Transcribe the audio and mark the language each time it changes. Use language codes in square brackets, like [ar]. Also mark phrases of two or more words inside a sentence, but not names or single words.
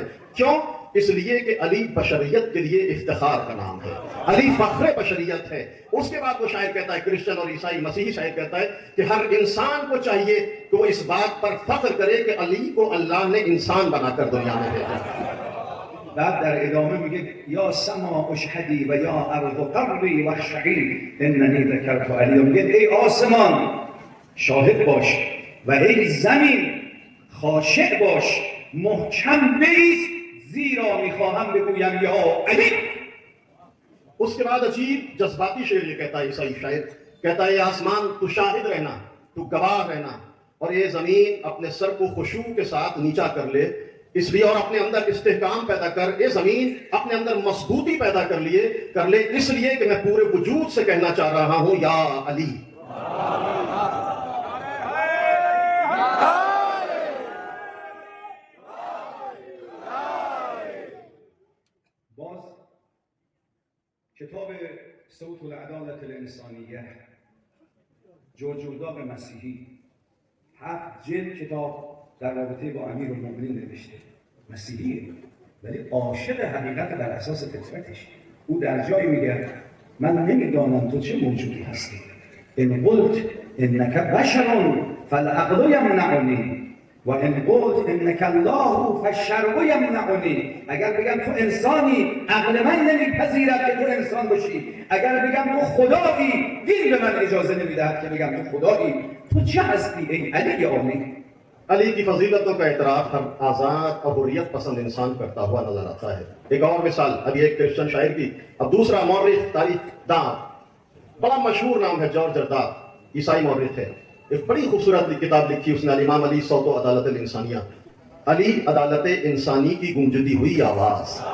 [hi] क्यों? इसलिए कि अली बशरियत के लिए इफ्तिखार का नाम है, अली फख्र बशरियत है. उसके बाद वो शायर कहता है, क्रिश्चियन और ईसाई मसीही शायर कहता है कि हर इंसान को चाहिए कि वो इस बात पर फख्र करे कि अली को अल्लाह ने इंसान बनाकर दुनिया में भेजा. [fa] بعد در ادامه میگه [ar] یا سما اشهدی و یا ارض قبری واخشعی اننی ذکرت علی. [fa] میگه ای آسمان شاهد باش و ای زمین خاشع باش، محکم بایست، زیرا میخواهم بگویم یا علی. [hi] उसके बाद अजीब जज्बाती शेर ये कहता है ईसाई शायर, कहता है आसमान तू शाहिद रहना, तू गवाह रहना, और ये जमीन अपने सर को खुशू के साथ नीचा कर ले, इसलिए, और अपने अंदर इस्तेहकाम पैदा कर. ये जमीन अपने अंदर मजबूती पैदा कर ले इसलिए कि मैं पूरे वजूद से कहना चाह रहा हूं या अली. [fa] باز کتاب صوت العدالت الانسانیه جورج ارداق مسیحی 7 جلد کتاب در رابطه با امیرالمومنین نوشته. مسیحیه ولی عاشق حقیقت در اساس فطرتش. او در جایی میگه من نمیدانم تو چه موجودی هستی. [ar] ان قلت انک بشر فالعقل یمنعنی و ان قلت انک الله فالشرع یمنعنی. [fa] اگر بگم تو انسانی عقل من نمیپذیرد که تو انسان باشی. اگر بگم تو خدایی دین به من اجازه نمیدهد که بگم تو خدایی. تو چه هستی ای علی عالی؟ [hi] अली की फजीलतों का एतराफ़ हर आज़ाद और हुर्रियत पसंद इंसान करता हुआ नजर आता है। एक और मिसाल अभी एक क्रिश्चियन शायर की, अब दूसरा मौर्रिख तारीख दां, बड़ा मशहूर नाम है जॉर्ज जर्दाद, ईसाई मौर्रिख है। एक बड़ी खूबसूरत किताब लिखी उसने इमाम अली सौतो अदालत इंसानिया, अली अदालत इंसानी की गूंजती हुई आवाज़।